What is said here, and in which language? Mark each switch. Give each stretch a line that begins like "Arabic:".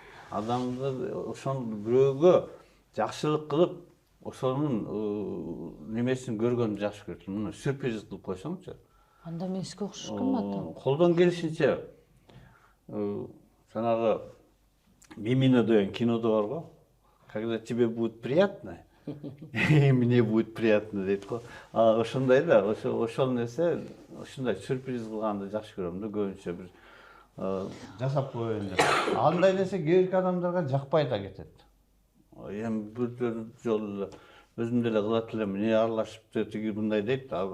Kyrgyz: Адамды ошол бирөөгө жакшылык кылып, ошонун немесин көргөндү жакшы көрөм. Муну сюрприз кылып койсоңчу. Анда мен сизге окшошкунмун атам. Колдон келишинче жанагы Мимино деген кинодо бар го.
Russian: Когда тебе будет приятно, мне будет приятно
Kyrgyz: дейт го. Ошондой да, ошол нерсе, ушундай сюрприз кылганды жакшы көрөм да, көбүнчө бир жасап коеюн деп. Андай нерсе кээ бир адамдарга жакпай да кетет. Эми бир жолу өзүм деле кылат элем, эмне аралашыпты, тиги мындай дейт.